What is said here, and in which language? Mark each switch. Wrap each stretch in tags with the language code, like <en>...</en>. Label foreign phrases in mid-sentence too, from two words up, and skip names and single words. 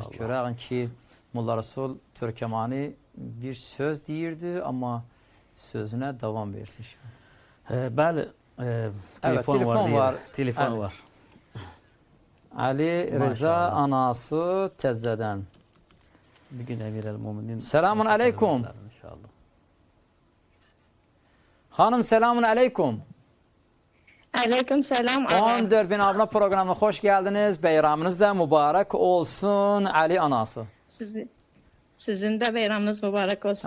<az>Görəyin ki, Molla Resul Türkməni bir söz deyirdi, amma sözünə davam versin inşallah. Bəli, telefon var. Telefon var. Ali Rıza anası Təzzədən. Bir gün Əmir el-Muminin.</az> <tr>Selamun aleyküm. Hanım selamun aleyküm. Aleyküm selam. 14 bin abone programına hoş geldiniz. Bayramınız da mübarek olsun Ali anası. Sizin de bayramınız mübarek olsun.</tr>